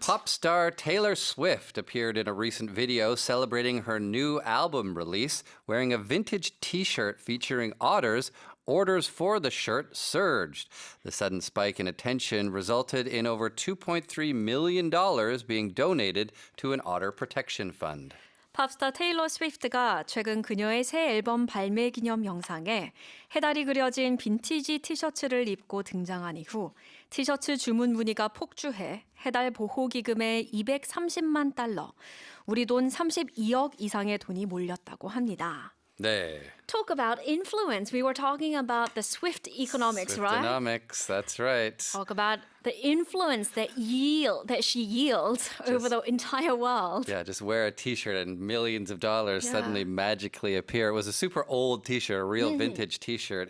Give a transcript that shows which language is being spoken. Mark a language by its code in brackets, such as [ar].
[en] pop star Taylor Swift appeared in a recent video celebrating her new album release wearing a vintage t-shirt featuring otters, orders for the shirt surged. The sudden spike in attention resulted in over $2.3 million being donated to an otter protection fund. [ko] 팝스타 테일러 스위프트가 최근 그녀의 새 앨범 발매 기념 영상에 해달이 그려진 빈티지 티셔츠를 입고 등장한 이후 티셔츠 주문 문의가 폭주해 해달 보호 기금에 230만 달러, 우리 돈 32억 이상의 돈이 몰렸다고 합니다. 네. [en] Talk about influence. We were talking about the Swift economics, right? Swiftonomics, that's right. Talk about the influence that she yields over the entire world. Yeah, just wear a t-shirt and millions of dollars Yeah. suddenly magically appear. It was a super old t-shirt, a real vintage t-shirt.